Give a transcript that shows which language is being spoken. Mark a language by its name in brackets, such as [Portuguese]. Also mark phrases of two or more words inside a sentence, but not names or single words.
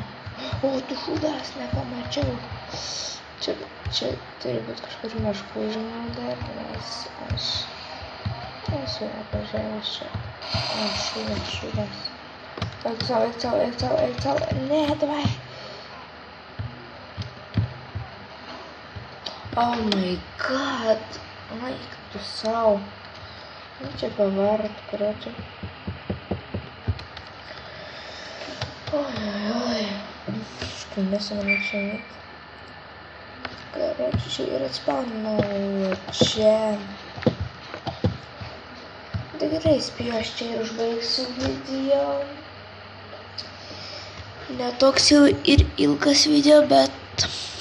[Lithuanian] O, tu šūdas, nepamačiau. Čia turi būti kažkur miškų žinau dar, nes aš esu nepažiūrėjęs čia. O, šūdas. Eik sau. Ne, davai. [English] Oh my god. [Lithuanian] Eik tu sau. Nu, čia pavarat, короче. Ой. Skundėsi mane čia net. Короче, čia ir atspaunau. Čia. Tai gerai, spėjau, aš čia ir užbaigsiu video. Netoks jau ir ilgas video, bet.